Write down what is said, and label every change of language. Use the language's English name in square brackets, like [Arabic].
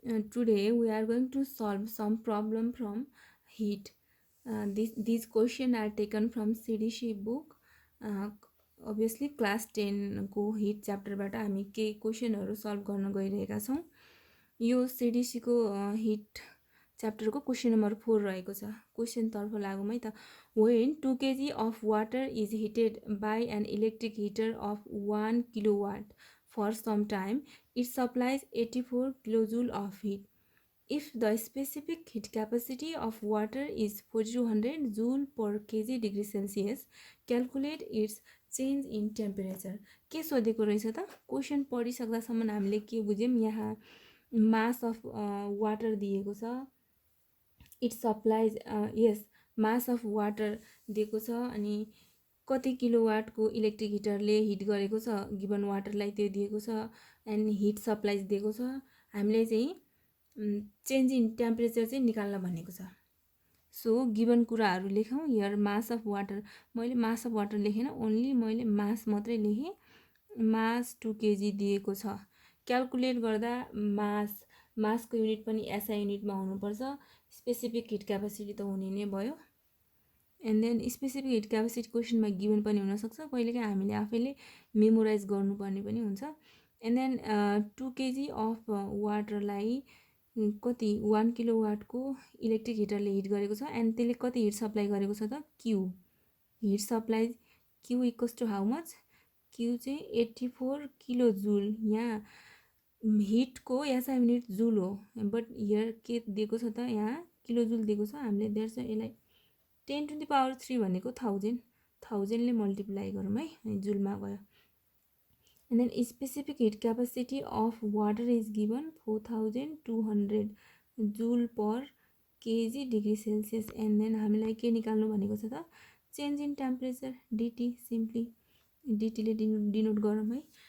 [English] Today we are going to solve some problem from heat. These questions are taken from CDC book. [Nepali] Uh, Obviously class 10 को heat chapter बाट हामी के क्वेशनहरु solve गर्न गइरहेका छौं। यो CDC को heat chapter को question number 4 रहेको छ। क्वेशन तर्फ लागौं है त। [English] When 2 kg of water is heated by an electric heater of 1 kilowatt for some time, it supplies 84 kilojoule of heat. If the specific heat capacity of water is 4200 joule per kg degree Celsius, calculate its change in temperature. [Nepali] के सोधेको रहेछ त? Question पढिसक्दासम्म हामीले के बुझ्यौं? यहाँ [English] mass of water [Nepali] दिएको छ. [English] It supplies [Nepali] mass of water दिएको छ अनि कति किलोवाट को इलेक्ट्रिक हिटरले हिट गरेको छ गिवन वाटरलाई त्यो दिएको छ एन्ड हिट सप्लाइज दिएको छ। हामीले चाहिँ चेन्ज इन टेम्परेचर चाहिँ निकाल्न भनेको छ। सो गिवन कुराहरु लेखौं। [English] here mass of water, [Nepali] मैले मास अफ वाटर लेखेन, ओन्ली मैले मास मात्रै लेखे। मास 2 kg दिएको छ। क्याल्कुलेट गर्दा मास को युनिट पनि एसआई युनिट मा हुनुपर्छ। स्पेसिफिक हिट क्यापेसिटी त हुने नै भयो। And then specific heat capacity क्वेशनमा given पनि हुन सक्छ। कहिलेकाहीँ हामीले आफैले मेमोराइज गर्नुपर्ने पनि हुन्छ। एन्ड देन 2 kg अफ वाटरलाई कति 1 किलोवाट को इलेक्ट्रिक हिटरले हिट गरेको छ एन्ड त्यसले कति हिट सप्लाई गरेको छ त Q. [English] Heat supply Q equals to how much? [Nepali] Q चाहिँ 84 किलो जूल। यहाँ हिट को एसआई युनिट जूल हो, बट हियर के दिएको छ त यहाँ किलो जूल दिएको छ। हामीले देयर्स यसलाई 10 to the power 3 भनेको 1000 ले मल्टिप्लाई गरौँ है, अनि जुलमा गयो। [English] And then specific heat capacity of water is given 4200 joule per kg degree Celsius. And then [Nepali] हामीलाई के निकाल्नु भनेको छ त? Change in temperature dt। Simply dt ले डिनोट गरौँ है।